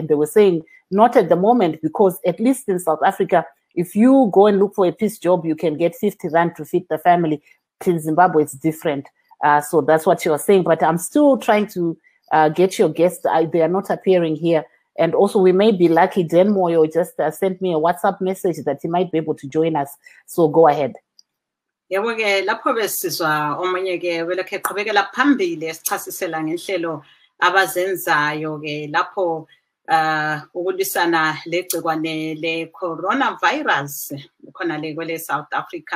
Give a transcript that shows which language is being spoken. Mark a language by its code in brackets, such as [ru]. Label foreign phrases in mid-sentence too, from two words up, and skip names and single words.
[en] And they were saying, not at the moment, because at least in South Africa, if you go and look for a piece job, you can get 50 rand to feed the family. In Zimbabwe, it's different. So that's what she was saying. But I'm still trying to get your guests. They are not appearing here. And also, we may be lucky. Dan Moyo just sent me a WhatsApp message that he might be able to join us. So go ahead. [nd] Yebo ke lapho besizwa omunye ke welokhe qhubekela phambili esichasisela ngenhlelo abazenzayo ke lapho ukulwisana legcikwane le coronavirus khona le kwele South Africa.